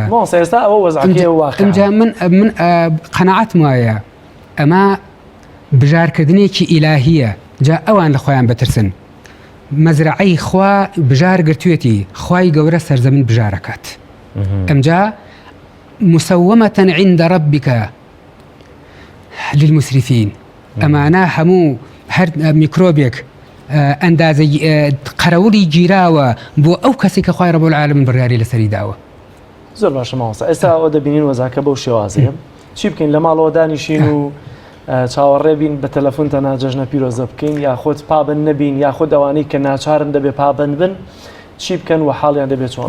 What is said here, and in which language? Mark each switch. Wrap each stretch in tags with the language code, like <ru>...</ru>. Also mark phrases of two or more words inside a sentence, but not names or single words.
<ckb>ئێستا ئەوە وەزعەکەی واقع ئەمجا من قەناعەتم وایە ئەمە بژارکردنێکی ئیلاهیە جا ئەوان لە خۆیان بترسن مەزرعەی خوا بژار گرتوێتی خوای گەورە سەرزەمین بژارەکات ئەمجا</ckb> <ar>مسومة عند ربك للمسرفين</ar> <ckb>ئەمانە هەموو هەر میکرۆبێک ئەندازە قەرەوڵی گیراوە بۆ ئەو کەسی کە خوای</ckb> <ar>ڕەب العالەمین</ar> <ckb>بڕیاری لەسەری داوە زۆر باشە ماوەستا ئێستا ئەو دەبینین وەزاکە بەو شێوازەیە چی بکەین لە ماڵەوە دانیشین و چاوەڕێ بین بە تەلەفۆن تەنها جەژنە پیرۆزە بکەین یاخۆت پابند نەبین یاخۆت ئەوانەی کە ناچارن دەبێ پابند بن چی بکەن و حاڵیان دەبێت چۆن</ckb>